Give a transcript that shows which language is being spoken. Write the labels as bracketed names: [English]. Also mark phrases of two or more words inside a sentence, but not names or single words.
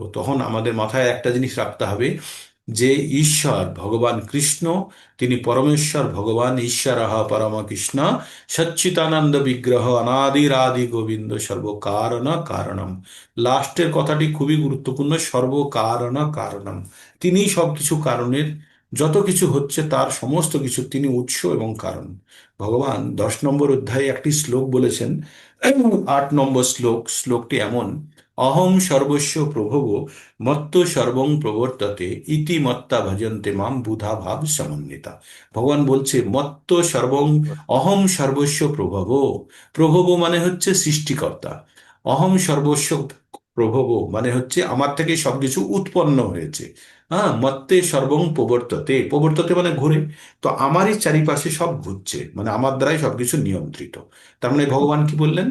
[Bangla] তখন আমাদের মাথায় একটা জিনিস রাখতে হবে যে ঈশ্বর ভগবান কৃষ্ণ, তিনি পরমেশ্বর ভগবান [Sanskrit] ঈশ্বরঃ পরম কৃষ্ণ সচ্চিদানন্দ বিগ্রহ অনাদিরাদি গোবিন্দ সর্বকারণ কারণম। [Bangla] লাস্টের কথাটি খুবই গুরুত্বপূর্ণ, [Sanskrit] সর্বকারণ কারণম। [Bangla] তিনি সবকিছু কারণের, যত কিছু হচ্ছে তার সমস্ত কিছু তিনি উৎস এবং কারণ। ভগবান 10 নম্বর অধ্যায়ে একটি শ্লোক বলেছেন, 8 নম্বর শ্লোক। শ্লোকটি এমন: [Sanskrit] অহং সর্বস্ব প্রভব মত্ত সর্বং প্রবর্ততে ইতি মত্তা ভজন্তে মাম বুধা ভাব সমন্বিতা। [Bangla] ভগবান বলছে [Sanskrit] মত্ত সর্বং, অহং সর্বস্ব প্রভব। [Bangla] প্রভব মানে হচ্ছে সৃষ্টিকর্তা। [Sanskrit] অহং সর্বস্ব প্রভব [Bangla] মানে হচ্ছে আমার থেকে সবকিছু উৎপন্ন হয়েছে। হ্যাঁ, [Sanskrit] মত্তে সর্বং প্রবর্ততে, [Bangla] প্রবর্ততে মানে ঘুরে। তো আমারই চারিপাশে সব ঘুরছে, মানে আমার দ্বারাই সবকিছু নিয়ন্ত্রিত। তার মানে ভগবান কি বললেন?